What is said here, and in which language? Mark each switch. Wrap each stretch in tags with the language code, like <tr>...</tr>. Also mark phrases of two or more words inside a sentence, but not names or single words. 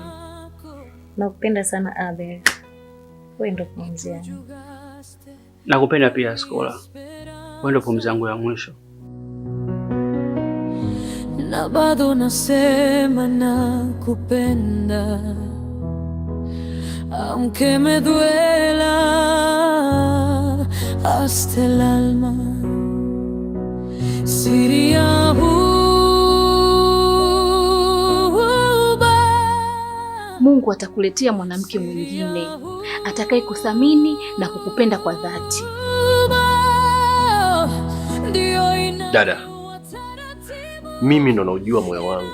<sw>Nakupenda sana Abel. Wewe ndo pumzi yangu. Nakupenda pia Skola. Wewe ndo pumzi yangu ya mwisho. Na bado nasema nakupenda,</sw> <es>aunque me duela hasta el alma.</es> <sw>Siri ya Mungu atakuletea mwanamke mwingine atakaye kuthamini na kukupenda kwa dhati. Dada, mimi ndo naujua moyo wangu.</sw>